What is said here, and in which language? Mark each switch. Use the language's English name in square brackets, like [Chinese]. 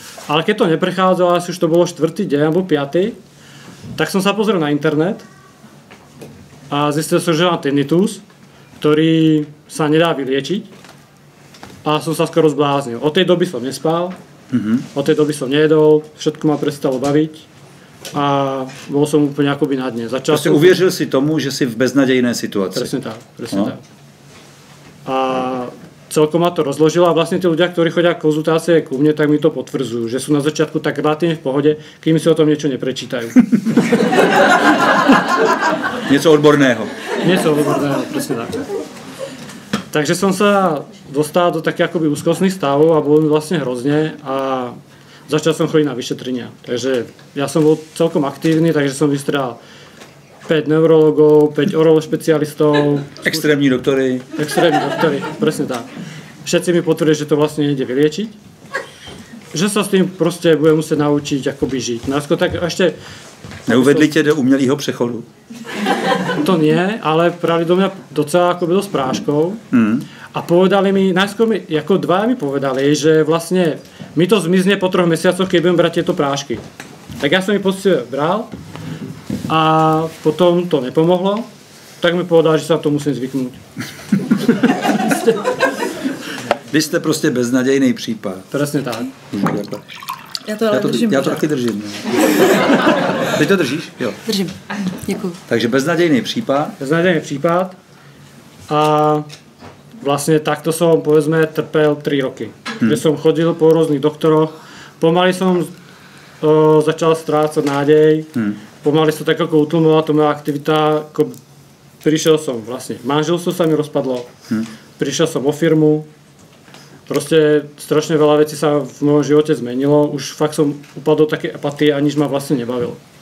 [Slovak] Ale keď to neprechádzalo, asi už to bolo 4. deň alebo 5., tak som sa pozrel na internet a zistil som, že mám tinnitus, ktorý sa nedá vyliečiť. A som sa skoro zbláznil. Od tej doby som nespal, od tej doby som nejedol, všetko ma prestalo baviť a bol som úplne akoby na dne. [Czech] Prostě uvěřil si tomu, že si v beznadějné situaci. [Slovak] Presne tak. A celkom ma to rozložilo a vlastne tí ľudia, ktorí chodia konzultácie ku mne, tak mi to potvrdzujú, že sú na začiatku tak relatívne v pohode, kým si o tom niečo neprečítajú. [Czech] Něco odborného. [Slovak] Niečo odborného, presne tak. Takže som sa dostal do také akoby úzkostných stavov a bolo mi vlastne hrozne a začal som chodiť na vyšetrenia. Takže ja som bol celkom aktívny, takže som vystredal 5 neurologov, 5 orološpecialistov. [Czech] Extrémní doktory. Extrémní doktory, [Slovak] presne tak. Všetci mi potvrdili, že to vlastne nejde vyliečiť. Že sa s tým proste budem musieť naučiť akoby žiť. No tak ešte... [Czech] Neuvedli tě do umělého přechodu? [Slovak] To nie, ale prali do mňa docela akoby dosť práškov. A povedali mi, najskôr mi, ako dvaja mi povedali, že vlastne mi to zmizne po 3 mesiacoch, keď budem brať tieto prášky. Tak ja som ich poctivo bral a potom to nepomohlo, tak mi povedali, že sa to musím zvyknúť. [Czech] Vy jste prostě beznadějný případ. [Slovak] Presne tak. [Czech] Já to taky držím. Ty to držíš? Jo. Držím. Děkuju. Takže beznadějný případ. Beznadějný případ [Slovak] a vlastne takto som, povedzme, trpel 3 roky. Že som chodil po rôznych doktoroch, pomaly som začal strácať nádej, pomaly som tak ako utlmovala to moja aktivita, ako prišiel som vlastne, manželstvo sa mi rozpadlo, prišiel som o firmu, proste strašne veľa vecí sa v mojom živote zmenilo, už fakt som upadol do také apatie a nič ma vlastne nebavilo.